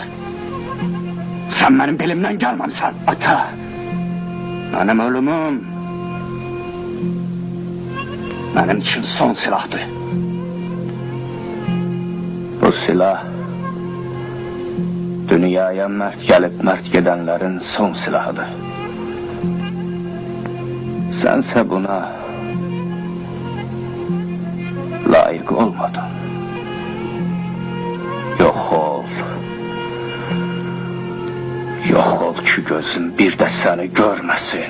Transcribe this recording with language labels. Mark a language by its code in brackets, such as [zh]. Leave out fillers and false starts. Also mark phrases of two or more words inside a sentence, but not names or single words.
[tr] Sen benim belimden gelmemsen. Ata, benim ölümüm benim için son silahtı. [az] Bu silah, dünyaya mərd gəlib mərd gedənlərin son silahıdır. Sənsə buna layık olmadın. Yox ol. Yox ol ki gözün bir də səni görməsin.